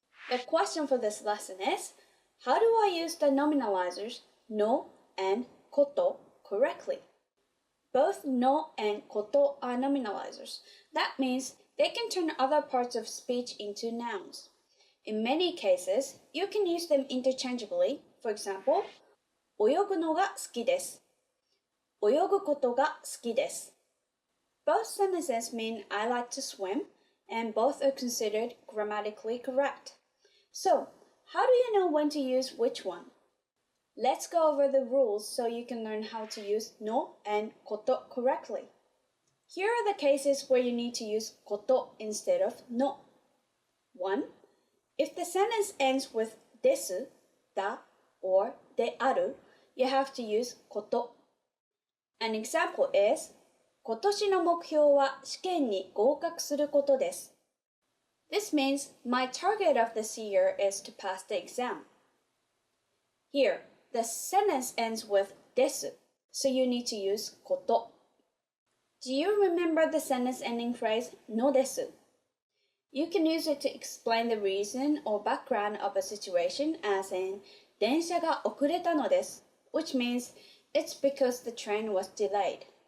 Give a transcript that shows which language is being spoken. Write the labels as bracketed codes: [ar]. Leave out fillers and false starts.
[en] The question for this lesson is, how do I use the nominalizers no and koto correctly? Both no and koto are nominalizers. That means they can turn other parts of speech into nouns. In many cases, you can use them interchangeably. For example, [ja] 泳ぐのが好きです。泳ぐことが好きです。 [en] Both sentences mean I like to swim, and both are considered grammatically correct. So, how do you know when to use which one? Let's go over the rules so you can learn how to use no and koto correctly. Here are the cases where you need to use koto instead of no. 1. If the sentence ends with desu, da, or de aru, you have to use koto. An example is, [ja] 今年の目標は試験に合格することです。 [en] This means my target of this year is to pass the exam. Here, the sentence ends with desu, so you need to use koto. Do you remember the sentence ending phrase no desu? You can use it to explain the reason or background of a situation, as in [ja] 電車が遅れたのです, [en] which means it's because the train was delayed.